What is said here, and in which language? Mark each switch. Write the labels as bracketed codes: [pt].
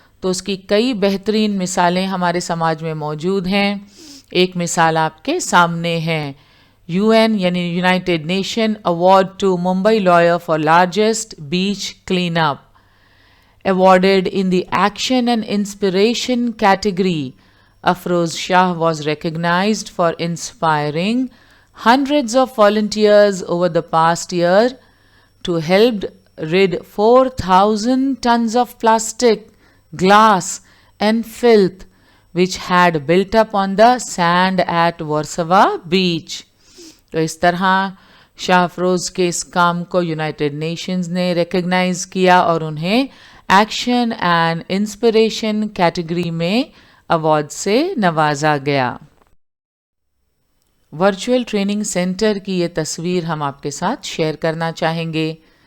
[hi] तो उसकी कई बेहतरीन मिसालें हमारे समाज में मौजूद हैं। एक मिसाल आपके सामने है। [en] UN यानी united nation award to Mumbai lawyer for largest beach clean up awarded in the action and inspiration category. Afroz Shah was recognized for inspiring hundreds of volunteers over the past year to help rid 4,000 tons of plastic, glass and filth which had built up on the sand at Warsaw Beach. [hi] तो इस तरह शाह अफरोज के इस काम को United Nations ने recognise किया और उन्हें एक्शन एंड इंस्पिरेशन कैटेगरी में अवार्ड से नवाजा गया। वर्चुअल ट्रेनिंग सेंटर की ये तस्वीर हम आपके साथ शेयर करना चाहेंगे।